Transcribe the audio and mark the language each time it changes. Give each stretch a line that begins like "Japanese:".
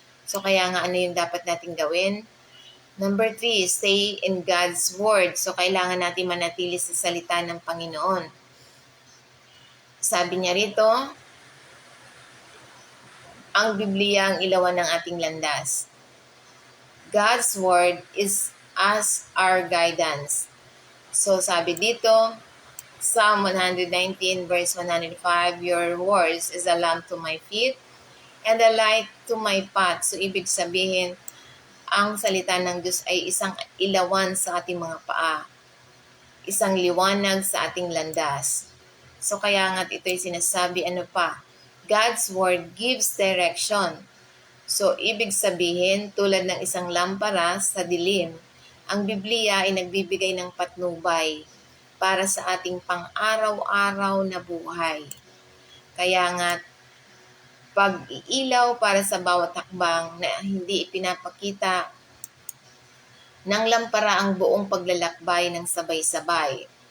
Filipino: So kaya nga ano yung dapat natin gawin?
English: Number 3, stay in God's Word.
Filipino: So kailangan natin manatili sa salita ng Panginoon. Sabi niya rito, ang Biblia ang ilawan ng ating landas.
English: God's Word is as our guidance.
Filipino: So sabi dito,
English: Psalm 119 verse 105, your words is a lamp to my feet and a light to my path.
Filipino: So, ibig sabihin, ang salita ng Diyos ay isang ilawan sa ating mga paa, isang liwanag sa ating landas. So, kaya nga't ito'y sinasabi, ano pa?
English: God's Word gives direction.
Filipino: So, ibig sabihin, tulad ng isang lampara sa dilim, ang Biblia ay nagbibigay ng patnubay para sa ating pang-araw-araw na buhay. Kaya nga, pag-iilaw para sa bawat hakbang na hindi ipinapakita ng lampara ang buong paglalakbay ng sabay-sabay.